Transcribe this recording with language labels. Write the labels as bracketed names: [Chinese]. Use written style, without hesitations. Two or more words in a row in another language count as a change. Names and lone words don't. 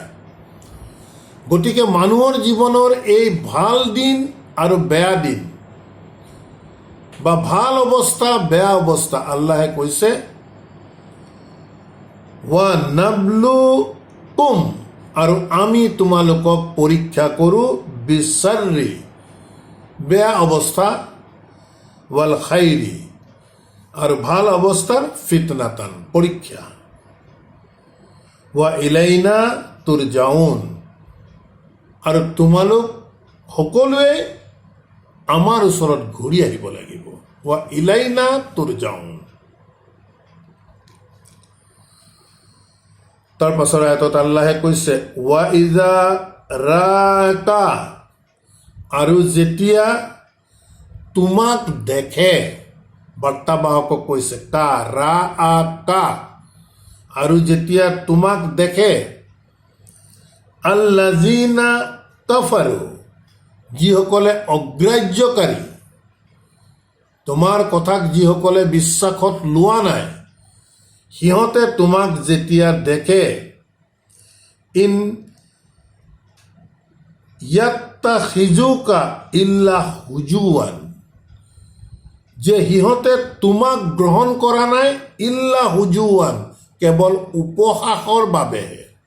[Assamese] গতিকে মানুহৰ জীৱনৰ এই ভাল দিন আৰু বেয়া দিন বা ভাল অৱস্থা বেয়া অৱস্থা, আল্লাহে কৈছে [Arabic] وَنَبْلُوكُمْ, [Assamese] আৰু আমি তোমালোকক পৰীক্ষা কৰোঁ বিশ্বাৰ্ৰি, বেয়া অৱস্থা, [Arabic] والخير, [Assamese] আৰু ভাল অৱস্থাৰ ফিতনাতান, পৰীক্ষা। [Arabic] وإلينا ترجعون, [Assamese] আৰু তোমালোক সকলোৱে আমাৰ ওচৰত ঘূৰি আহিব লাগিব। [Arabic] وإلينا ترجعون. [Assamese] তাৰ পাছৰ আয়াতত আল্লাহে কৈছে [Arabic] وإذا رآك, [Assamese] আৰু যেতিয়া তোমাক দেখে, বাৰ্তাবাহকক কৈছে কা ৰা আ কা, আৰু যেতিয়া তোমাক দেখে [Arabic] الذين كفروا, [Assamese] যিসকলে অগ্ৰাহ্যকাৰী, তোমাৰ কথাক যিসকলে বিশ্বাসত লোৱা নাই, সিহঁতে তোমাক যেতিয়া দেখে [Arabic] إن يتخذونك إلا هزوا, [Assamese] যে সিহঁতে তোমাক গ্ৰহণ কৰা নাই [Arabic] إلا هزوا, [Assamese] কেৱল উপহাসৰ বাবেহে।